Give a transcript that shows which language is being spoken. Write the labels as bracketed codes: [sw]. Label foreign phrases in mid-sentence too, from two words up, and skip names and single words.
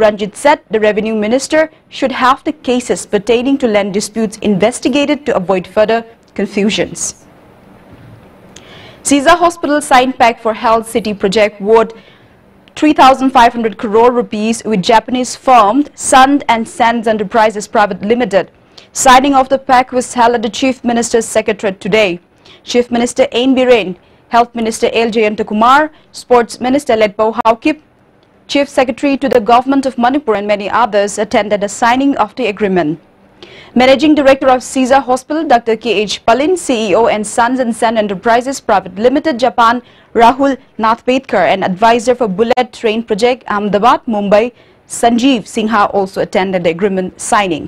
[en] Ranjit said the revenue minister should have the cases pertaining to land disputes investigated to avoid further confusions. Caesar Hospital signed pact for Health City project worth 3,500 crore rupees with Japanese firm Sun and Sands Enterprises Private Limited. Signing of the pact was held at the Chief Minister's Secretariat today. Chief Minister Ain Biren, Health Minister L. Jayantakumar, Sports Minister Letpao Haokip, Chief Secretary to the Government of Manipur and many others attended the signing of the agreement. Managing Director of Caesar Hospital, Dr. K.H. Palin, CEO and Sons and Sen Enterprises Private Limited, Japan, Rahul Nathbedkar, and advisor for Bullet Train Project, Ahmedabad, Mumbai, Sanjeev Sinha also attended the agreement signing.